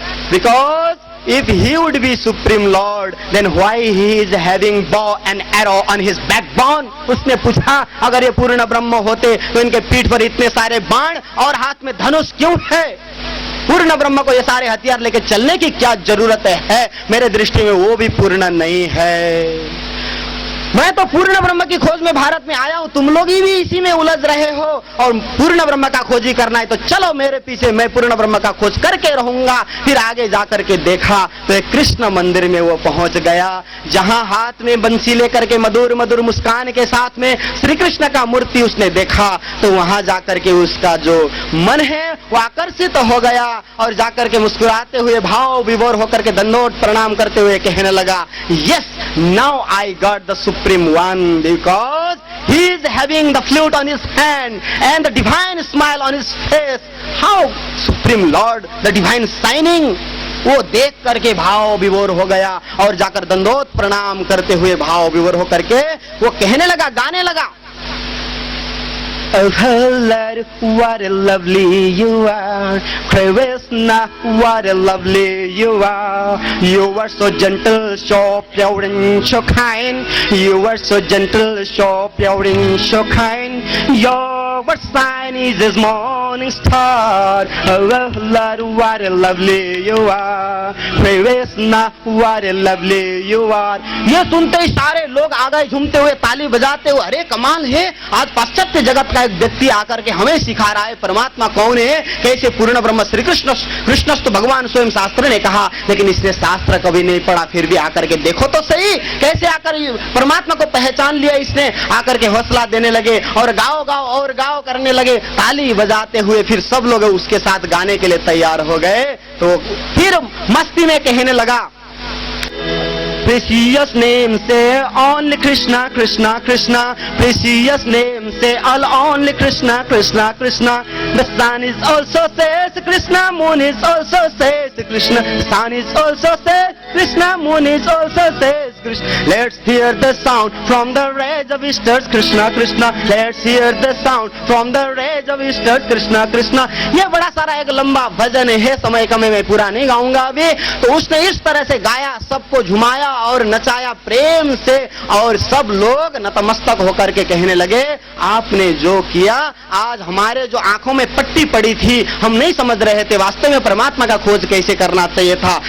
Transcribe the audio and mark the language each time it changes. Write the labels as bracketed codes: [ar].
[en] Because if he would be supreme lord, then why he is having bow and arrow on his backbone? [hi] उसने पूछा अगर ये पूर्ण ब्रह्म होते तो इनके पीठ पर इतने सारे बाण और हाथ में धनुष क्यों है? पूर्ण ब्रह्म को ये सारे हथियार लेके चलने की क्या जरूरत है? मेरे दृष्टि में वो भी पूर्ण नहीं है। मैं तो पूर्ण ब्रह्म की खोज में भारत में आया हूं, तुम लोग भी इसी में उलझ रहे हो और पूर्ण ब्रह्म का खोजी करना है तो चलो मेरे पीछे, मैं पूर्ण ब्रह्म का खोज करके रहूंगा। फिर आगे जाकर के देखा तो एक कृष्ण मंदिर में वो पहुंच गया, जहां हाथ में बंसी लेकर के मधुर मधुर मुस्कान के साथ में श्री कृष्ण का मूर्ति उसने देखा। तो वहां जाकर के उसका जो मन है वो आकर्षित हो गया और जाकर के मुस्कुराते हुए भाव विभोर होकर के दंडोत प्रणाम करते हुए कहने लगा, [en] Yes now I got the supreme one, because he is having the flute on his hand and the divine smile on his face. How supreme lord, the divine shining. [hi] वो देख करके भाव विभोर हो गया और जाकर दंडोत प्रणाम करते हुए भाव विभोर होकर के वो कहने लगा, गाने लगा, [en] oh Lord, what a lovely you are, Krishna, what a lovely you are. You are so gentle, so pure and so kind. You are so gentle, so pure and so kind. Your sign is as morning star. Oh Lord, what a lovely you are, Krishna, what a lovely you are. [hi] ये सुनते ही सारे लोग आ गए झूमते हुए, ताली बजाते हुए, अरे कमाल है, आज पाश्चात्य जगत का एक व्यक्ति आकर के हमें सिखा रहा है परमात्मा कौन है, कैसे पूर्ण ब्रह्म श्री कृष्ण, [sa] कृष्णस्तु भगवान स्वयं [hi] शास्त्र ने कहा, लेकिन इसने शास्त्र कभी नहीं पढ़ा, फिर भी आकर के देखो तो सही कैसे आकर परमात्मा को पहचान लिया इसने। आकर के हौसला देने लगे और गाओ गाओ और गाओ करने लगे, ताली बजाते हुए फिर सब लोग उसके साथ गाने के लिए तैयार हो गए। तो फिर मस्ती में कहने लगा, [en] precious name say only Krishna, Krishna, Krishna. Precious name say all only Krishna, Krishna, Krishna. The sun is also says Krishna, moon is also says Krishna. Sun is also says Krishna, moon is also says Krishna. Let's hear the sound from the rays of stars, Krishna, Krishna. Let's hear the sound from the rays of stars, Krishna, Krishna. [hi] ये बड़ा सारा एक लंबा भजन है, समय कम में पूरा नहीं गाऊंगा अभी। तो उसने इस तरह से गाया, सबको झुमाया और नचाया प्रेम से, और सब लोग नतमस्तक होकर के कहने लगे, आपने जो किया, आज हमारे जो आंखों में पट्टी पड़ी थी, हम नहीं समझ रहे थे वास्तव में परमात्मा का खोज कैसे करना चाहिए था।